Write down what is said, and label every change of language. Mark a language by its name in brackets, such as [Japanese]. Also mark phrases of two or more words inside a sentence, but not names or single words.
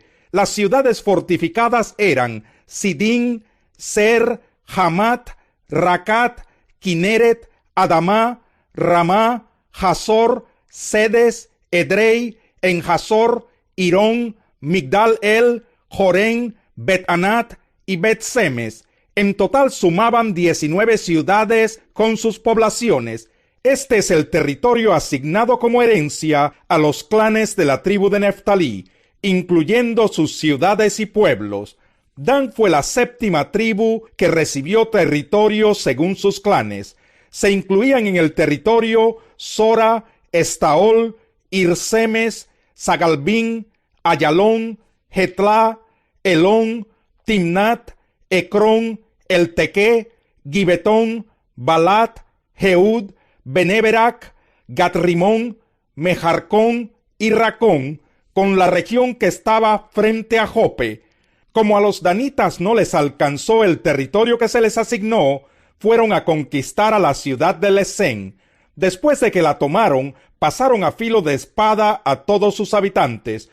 [Spanish] Las ciudades fortificadas eran Sidín, Ser, Hamat, Racat, Kineret, Adamá, Ramá, Hazor, Sedes, Edrei, En-Hazor, Irón, Migdal-El, Jorén, Bet-Anat y Bet-Semes. En total sumaban 19 ciudades con sus poblaciones. Este es el territorio asignado como herencia a los clanes de la tribu de Neftalí, incluyendo sus ciudades y pueblos. Dan fue la séptima tribu que recibió territorio según sus clanes. Se incluían en el territorio Sora, Estaol, Irsemes, Sagalbín, Ayalón, Getlá, Elón, Timnat, Ecrón, Eltequé, Gibetón, Balat, Jehud, Beneberac, Gatrimón, Mejarcón y Racón, con la región que estaba frente a Jope. Como a los danitas no les alcanzó el territorio que se les asignó, fueron a conquistar a la ciudad de Lesén. Después de que la tomaron, pasaron a filo de espada a todos sus habitantes.